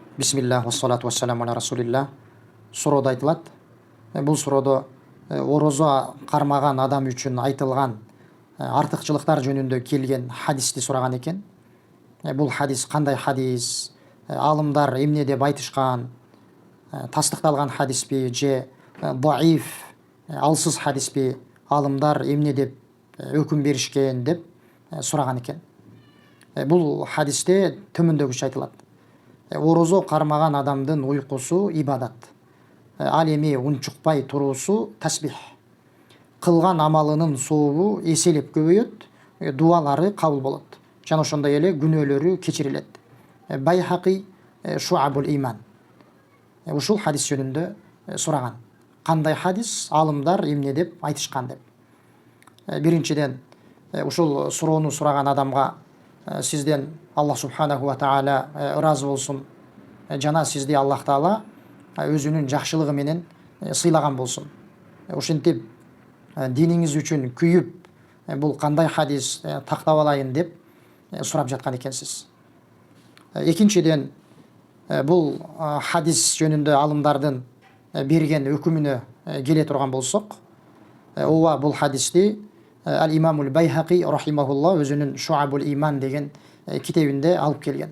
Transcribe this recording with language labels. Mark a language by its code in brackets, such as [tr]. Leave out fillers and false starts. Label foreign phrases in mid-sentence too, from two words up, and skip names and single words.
[ar] بسم الله، والصلاة والسلام على رسول الله. [kk] Сурода айтылады. Бұл сурода ораза қармаған адам үшін айтылған артықшылықтар жөнінде келген хадисті сұраған екен. Бұл хадис қандай хадис? Алымдар емне деп айтышқан? Тастықталған хадис пе же даиф, алсыз хадис пе? Алымдар емне деп өкім берішкен деп сұраған екен. Бұл хадисте төмендегіше айтылады. Ораза қармаған адамдың ұйқысы ибадат. [ky] Ал эми унчукпай туруусу тасбих. Кылган амалынын сообу эселеп көбөйөт, дуалары кабыл болот. Жана ошондой эле күнөөлөрү кечирилет. Байхақи шуабул иман. Ушул хадис жөнүндө сураган. Кандай хадис? Алымдар эмне деп айтышкан деп. Биринчиден ушул суроону сураган адамга сизден Аллах [ar] سبحانه وتعالى [ky] ыраазы болсун. Жана сизди Аллах таала өзүнүн жакшылыгы менен сыйлаган болсун. Ошентип диниңиз үчүн күйүп, бул кандай хадис, тактап алайын деп сурап жаткан экенсиз. Экинчиден бул хадис жөнүндө алымдардын берген өкүмүнө келе турган болсок, ооба бул хадисти Ал-Имамул Байхақи рахимахулла өзүнүн Шуабул Иман деген китебинде алып келген.